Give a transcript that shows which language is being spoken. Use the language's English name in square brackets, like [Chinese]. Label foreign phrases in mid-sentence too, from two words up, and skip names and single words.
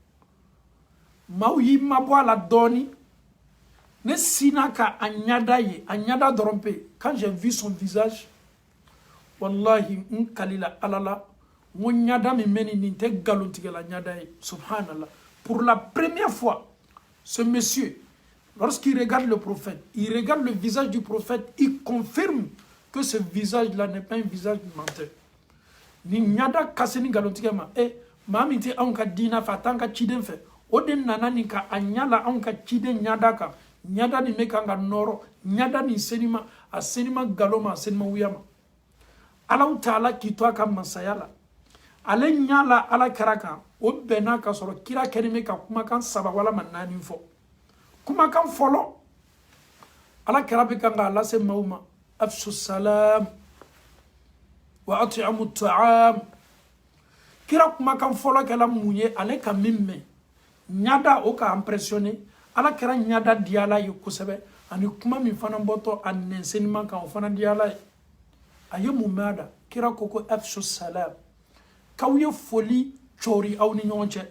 [Bambara] maaw y'i mabɔ a la dɔɔni ne sinna ka a ɲada ye a ɲada dɔrɔn pe [French] quand j'ai vu son visage [Bambara] wallahi n kalila ala la n ko ɲada min bɛ nin tɛ nkalontigɛla ɲada [French] ye subhanallah pour la première fois ce monsieur lorsqu'il regarde le prophète il regarde le visage du prophète il confirme que ce visage là n'est pas un visage menteur [Bambara] ni ɲada ka se ni nkalontigɛ ma maa min tɛ anw ka diinɛ fɛ a t'an ka ciden fɛ o de nana nin ka a ɲala anw ka ciden ɲada kan ɲada nin bɛ kan ka nɔrɔ ɲada nin senima a senima galo ma a senima wuya ma Alahu Taala k'i to a ka masaya la ale ɲala ala kɛra kan o bɛnna ka sɔrɔ kira kɛlen bɛ ka kumakan 3 walama 4 fɔ kumakan fɔlɔ ala kɛra bɛ kan k'a lase maaw ma [Arabic] أفشوا السلام وأطعموا الطعام [Bambara] kira kumakan fɔlɔ kɛla mun ye ale ka min mɛn ɲada o ka impressionné ala kɛra ɲada di ala ye kosɛbɛ ani kuma min fana bɔtɔ a nɛnsenima kan o fana di ala ye a ye mun mɛn a da kira ko ko [Arabic] أفشوا السلام [Bambara] k'aw ye foli cɔri aw ni ɲɔgɔn cɛ